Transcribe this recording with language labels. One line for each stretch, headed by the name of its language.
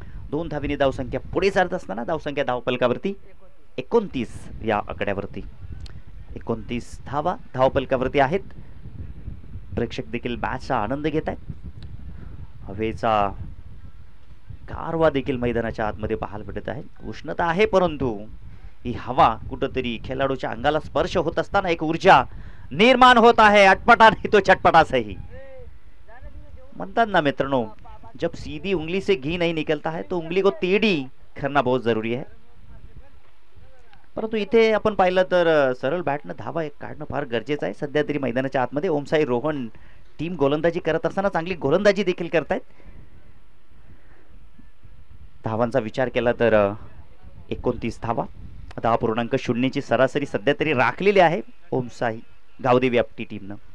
Marathi: 2 धावीने धावसंख्या पुढे चालत असताना धावसंख्या धावफलकावरती 29 या आकड्यावरती 29 धावा धावफलकावरती आहेत. प्रेक्षक देखील मॅचचा आनंद घेत आहेत. हवेचा गारवा देखील मैदानाच्या आतमध्ये पाहायला भेटत आहे. उष्णता आहे, परंतु ही हवा कुठंतरी खेळाडूच्या अंगाला स्पर्श होत असताना एक ऊर्जा निर्माण होत आहे.
Hindi: अटपटा नहीं तो चटपटा सही
Marathi: म्हणतात ना मित्रांनो,
Hindi: जब सीधी उंगली से घी नहीं निकलता है तो उंगली को टेढ़ी करना बहुत जरूरी है.
Marathi: परंतु इथे आपण पाहिलं तर सरळ बॅटनं धावा एक काढणं फार गरजेचं आहे. सध्या तरी मैदानाच्या आतमध्ये ओमसाई रोहन टीम गोलंदाजी करत असताना चांगली गोलंदाजी देखील करतायत. धावांचा विचार केला तर 29 धावा, 10.0ची सरासरी सध्या तरी राखलेली आहे ओमसाई गावदेवी आपटी टीमनं.